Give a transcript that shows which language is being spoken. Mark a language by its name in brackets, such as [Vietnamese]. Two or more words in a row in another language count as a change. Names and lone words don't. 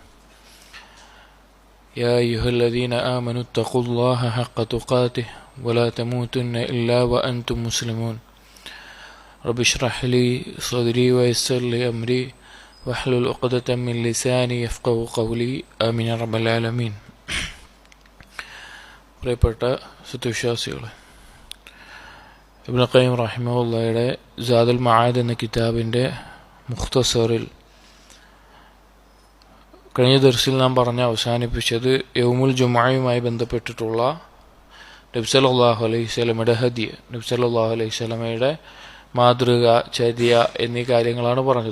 [Arabic] يا أيها الذين آمنوا اتقوا الله حق تقاته ولا تموتن إلا وأنتم مسلمون. رب اشرح لي صدري ويسر لي أمري واحلل عقدة من لساني يفقهوا قولي آمين يا رب العالمين. [Malayalam] പ്രിയപ്പെട്ട സത്യവിശ്വാസികളെ, ഇബ്നു ഖയ്യിം റഹിമഹുള്ളയുടെ സാദുൽ മആദ് എന്ന കിതാബിൻ്റെ മുഖ്തസറിൽ കഴിഞ്ഞ ദർസിൽ നാം പറഞ്ഞ് അവസാനിപ്പിച്ചത് [Arabic] يوم الجمعة [Malayalam] ബന്ധപ്പെട്ടിട്ടുള്ള നബി [Arabic] صلى الله عليه وسلم [Malayalam] ഹദി, നബി [Arabic] صلى الله عليه وسلم [Malayalam] മാതൃക, ചര്യ എന്നീ കാര്യങ്ങളാണ് പറഞ്ഞത്.